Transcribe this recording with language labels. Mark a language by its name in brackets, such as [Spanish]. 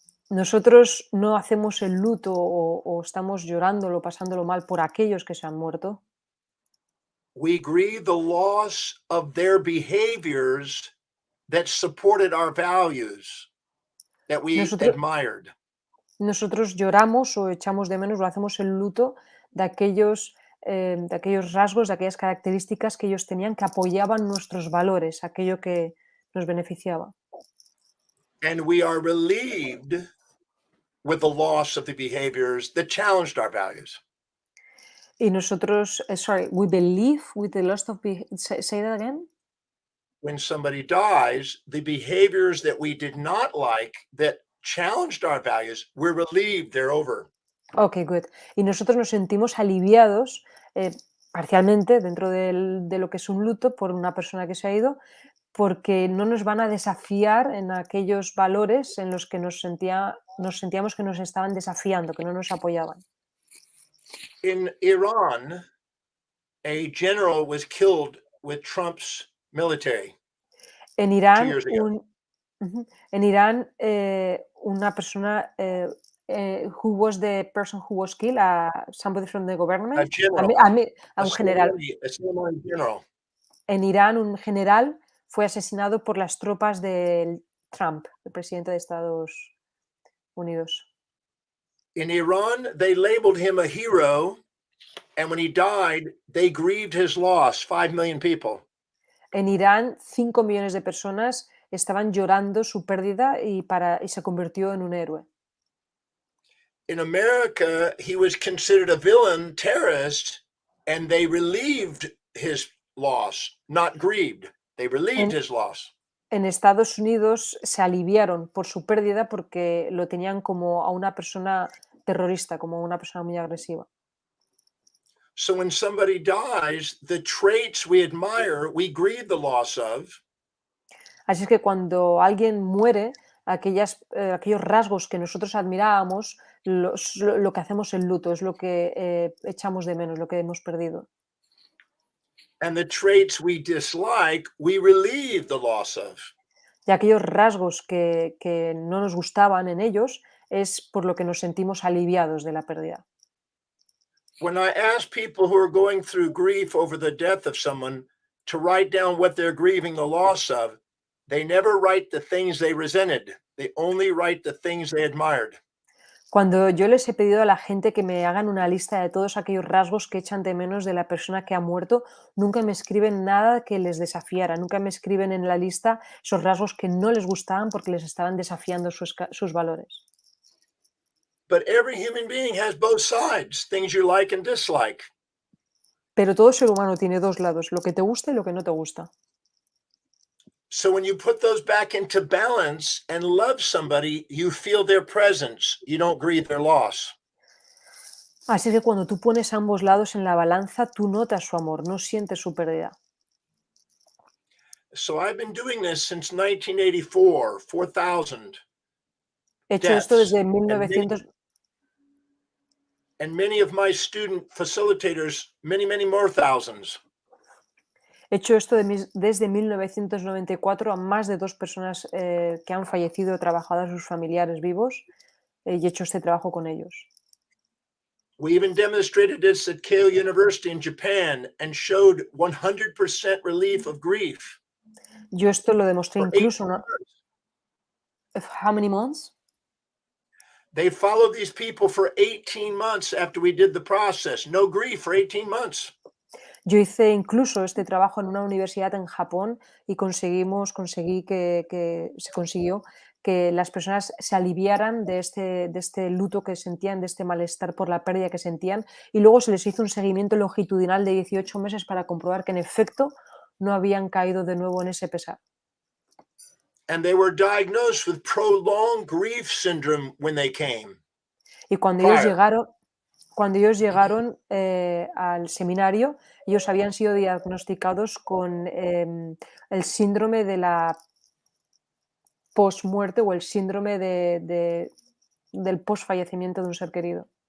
[Spanish] Nosotros no hacemos el luto o estamos llorándolo, pasándolo mal por aquellos que se han muerto. [English] We grieve the loss of their behaviors that supported our values, that we admired. [Spanish] Nosotros lloramos o echamos de menos o hacemos el luto de aquellos rasgos, de aquellas características que ellos tenían que apoyaban nuestros valores, aquello que nos beneficiaba. [English] And we are relieved with the loss of the behaviors that challenged our values. [Spanish] Y nosotros, [English] we believe with the loss of say that again? When somebody dies, the behaviors that we did not like, that challenged our values, we're relieved they're over. Okay, good. [Spanish] Y nosotros nos sentimos aliviados parcialmente dentro de lo que es un luto por una persona que se ha ido, porque no nos van a desafiar en aquellos valores en los que nos sentíamos que nos estaban desafiando, que no nos apoyaban. [English] In Iran, a general was killed with Trump's military. [Spanish] En Irán, [English] 2 years ago. [Spanish] una persona [English] who was the person who was killed, somebody from the government, A general. [Spanish] Un general. [English] A general. [Spanish] En Irán, un general fue asesinado por las tropas de Trump, el presidente de Estados Unidos. [English] In Iran, they labeled him a hero, and when he died, they grieved his loss, 5 million people. [Spanish] En Irán, 5 millones de personas estaban llorando su pérdida y se convirtió en un héroe. [English] In America, he was considered a villain, terrorist, and they relieved his loss, not grieved. They relieved his loss. [Spanish] En Estados Unidos se aliviaron por su pérdida porque lo tenían como a una persona terrorista, como una persona muy agresiva. [English] So when somebody dies, the traits we admire, we grieve the loss of. [Spanish] Así es que cuando alguien muere, aquellos rasgos que nosotros admirábamos, lo que hacemos el luto, es lo que echamos de menos, lo que hemos perdido. [English] And the traits we dislike, we relieve the loss of. [Spanish] Y aquellos rasgos que no nos gustaban en ellos es por lo que nos sentimos aliviados de la pérdida. [English] When I ask people who are going through grief over the death of someone to write down what they're grieving the loss of, they never write the things they resented. They only write the things they admired. [Spanish] Cuando yo les he pedido a la gente que me hagan una lista de todos aquellos rasgos que echan de menos de la persona que ha muerto, nunca me escriben nada que les desafiara, nunca me escriben en la lista esos rasgos que no les gustaban porque les estaban desafiando sus valores. [English] But every human being has both sides, things you like and dislike. [Spanish] Pero todo ser humano tiene dos lados, lo que te gusta y lo que no te gusta. [English] So when you put those back into balance and love somebody, you feel their presence. You don't grieve their loss. [Spanish] Así que cuando tú pones ambos lados en la balanza, tú notas su amor, no sientes su pérdida. [English] So I've been doing this since 1984, 4,000 [Spanish] He hecho esto [English] deaths, [Spanish] desde 1900, [English] and many of my student facilitators, many more thousands. [Spanish] he hecho esto desde 1994 a más de 2 personas que han fallecido, trabajado a sus familiares vivos, y he hecho este trabajo con ellos. [English] We even demonstrated this at Keio University in Japan and showed 100% relief of grief. [Spanish] Yo esto lo demostré [English] For [Spanish] incluso, ¿no? [English] How many months? They followed these people for 18 months after we did the process. No grief for 18 months. [Spanish] Yo hice incluso este trabajo en una universidad en Japón y conseguí que se consiguió que las personas se aliviaran de este luto que sentían, de este malestar por la pérdida que sentían, y luego se les hizo un seguimiento longitudinal de 18 meses para comprobar que en efecto no habían caído de nuevo en ese pesar. [English] And they were diagnosed with prolonged grief syndrome when they came. [Spanish] Y cuando ellos llegaron al seminario, ellos habían sido diagnosticados con el síndrome de la post-muerte o el síndrome del post-fallecimiento de un ser querido.